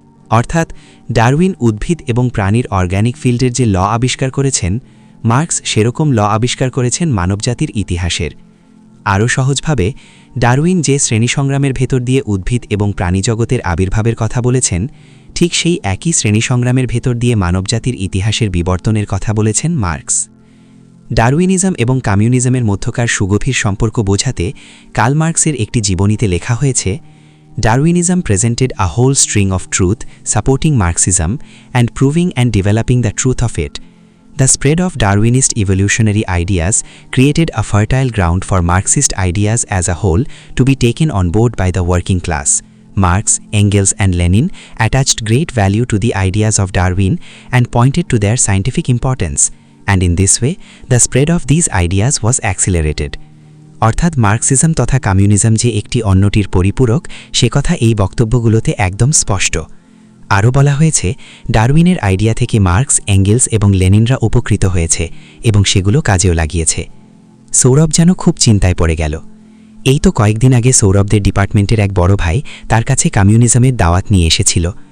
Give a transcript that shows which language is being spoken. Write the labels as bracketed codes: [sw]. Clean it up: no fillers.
[bn] অর্থাৎ ডারউইন উদ্ভিদ এবং প্রাণীর অর্গ্যানিক ফিল্ডের যে ল আবিষ্কার করেছেন, মার্কস সেরকম ল আবিষ্কার করেছেন মানবজাতির ইতিহাসের। আরও সহজভাবে, ডারউইন যে শ্রেণী সংগ্রামের ভেতর দিয়ে উদ্ভিদ এবং প্রাণীজগতের আবির্ভাবের কথা বলেছেন, ঠিক সেই একই শ্রেণী সংগ্রামের ভেতর দিয়ে মানবজাতির ইতিহাসের বিবর্তনের কথা বলেছেন মার্কস। ডারউইনিজম এবং কমিউনিজমের মধ্যকার সুগভীর সম্পর্ক বোঝাতে কার্ল মার্কসের একটি জীবনীতে লেখা হয়েছে, [en] Darwinism presented a whole string of truth supporting Marxism and proving and developing the truth of it. The spread of Darwinist evolutionary ideas created a fertile ground for Marxist ideas as a whole to be taken on board by the working class. Marx, Engels and Lenin attached great value to the ideas of Darwin and pointed to their scientific importance, and in this way, the spread of these ideas was accelerated. [bn] অর্থাৎ Marxism তথা communism যে একটি অন্যটির পরিপূরক সে কথা এই বক্তব্যগুলোতে একদম স্পষ্ট। আরও বলা হয়েছে, ডারউইনের আইডিয়া থেকে মার্কস, এঙ্গেলস এবং লেনিনরা উপকৃত হয়েছে এবং সেগুলো কাজেও লাগিয়েছে। সৌরভ যেন খুব চিন্তায় পড়ে গেল। এই তো কয়েকদিন আগে সৌরভদের ডিপার্টমেন্টের এক বড় ভাই তার কাছে কমিউনিজমের দাওয়াত নিয়ে এসেছিল।